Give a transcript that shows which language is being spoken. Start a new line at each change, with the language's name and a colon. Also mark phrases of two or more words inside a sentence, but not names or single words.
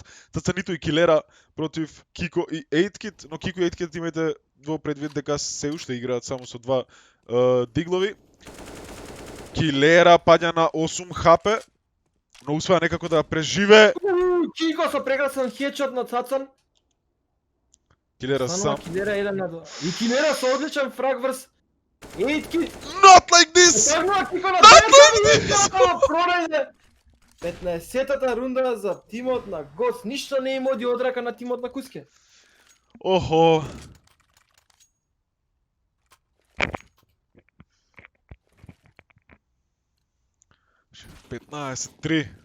Macedonian: Цацанито и Килера против Кико и 8kit, но Кико и 8kit имајте во предвид дека се уште играат само со два диглови. Килера паѓа на 8 хп, но успеа некако да преживее. Кико со прекрасен хедшот на Цацан. Килера Станува сам. Килера 1-2. И Килера со одличен фраг врз 8kit.
English: Not like this!
Macedonian: Станува Кико на Not 10 пронајде. 15-тата рунда за тимот на Гоц. Ништо не им оди од рака на тимот на Куске. Охо. $15-3.